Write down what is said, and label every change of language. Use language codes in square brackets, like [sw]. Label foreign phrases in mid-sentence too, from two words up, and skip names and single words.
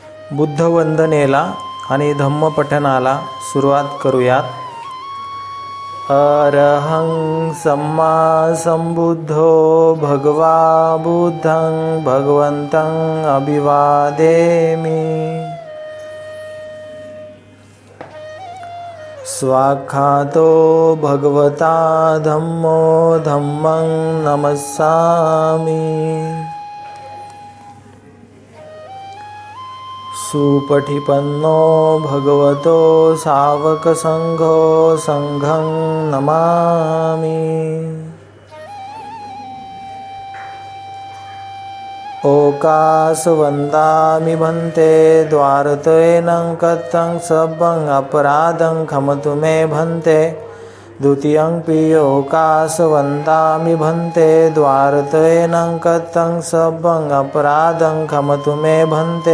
[mr] बुद्धवंदनेला आणि धम्मपठणाला सुरुवात करूयात. [pi] अरहं सम्मा संबुद्धो भगवा बुद्धं भगवन्तं अभिवादेमि. स्वाख्यातो भगवता धम्मो धम्मं नमस्सामि. सुपठिपन्नो भगवतो सावकसंघो संघं नमामि. ओकासवन्दामि भन्ते द्वारतयेनं कथं सब्बं अपराधं खमतु मे भन्ते. द्वितीयंपि ओकासवन्दामि भन्ते द्वारतयेनं कथं सब्बं अपराधं खमतु मे भन्ते.